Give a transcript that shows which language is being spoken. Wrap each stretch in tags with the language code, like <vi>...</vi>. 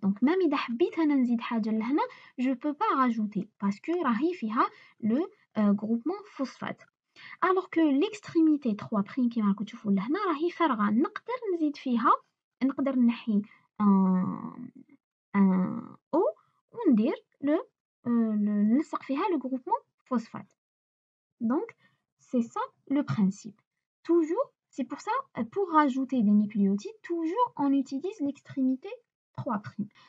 <fr>Donc même</fr> <ar>إذا حبيت أنا نزيد حاجة لهنا,</ar> <fr>je peux pas rajouter parce que</fr> <ar>راهي فيها</ar> <fr>le groupement phosphate. alors que l'extrémité 3 prime</fr> <ar>كيما راكم تشوفوا لهنا راهي فارغة، نقدر نزيد فيها، نقدر نحي ان او وندير نلصق فيها</ar> <fr>le groupement phosphate. Donc c'est ça le principe. Toujours, c'est pour ça, pour rajouter des nucléotides, toujours on utilise l'extrémité 3 prime.</fr>